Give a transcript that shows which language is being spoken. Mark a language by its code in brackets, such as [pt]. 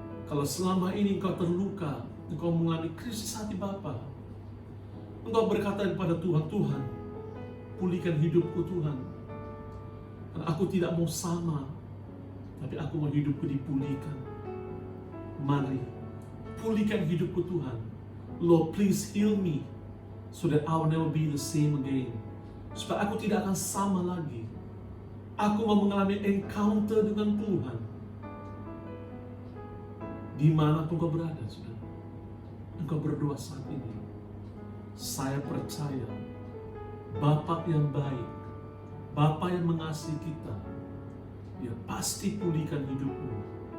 [id] Kalau selama ini engkau terluka, engkau mengalami krisis hati Bapa, engkau berkata kepada Tuhan, Tuhan, pulihkan hidupku Tuhan. Karena aku tidak mau sama, tapi aku mau hidupku dipulihkan. Mari, pulihkan hidupku Tuhan. [en] Lord, please heal me, so that I will never be the same again. [id] Supaya aku tidak akan sama lagi. Aku mau mengalami encounter dengan Tuhan. Di mana pun kau berada, saudara. Engkau berdoa saat ini. Saya percaya Bapa yang baik, Bapa yang mengasihi kita, Dia pasti pulihkan hidupmu.